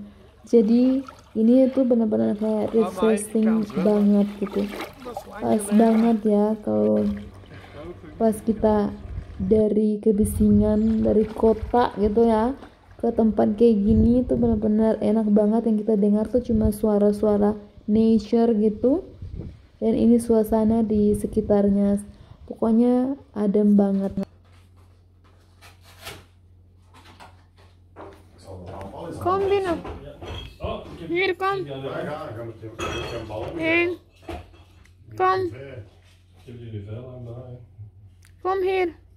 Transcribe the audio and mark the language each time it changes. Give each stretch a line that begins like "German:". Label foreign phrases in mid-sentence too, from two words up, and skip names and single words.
Indonesian: Jadi ini tuh benar-benar kayak refreshing banget gitu, pas banget ya kalau pas kita dari kebisingan dari kota gitu ya ke tempat kayak gini tuh benar-benar enak banget. Yang kita dengar tuh cuma suara-suara nature gitu, dan ini suasana di sekitarnya pokoknya adem banget.
Dutch: Kom binnen. Hier, kom. Heen. Kom. Kom hier.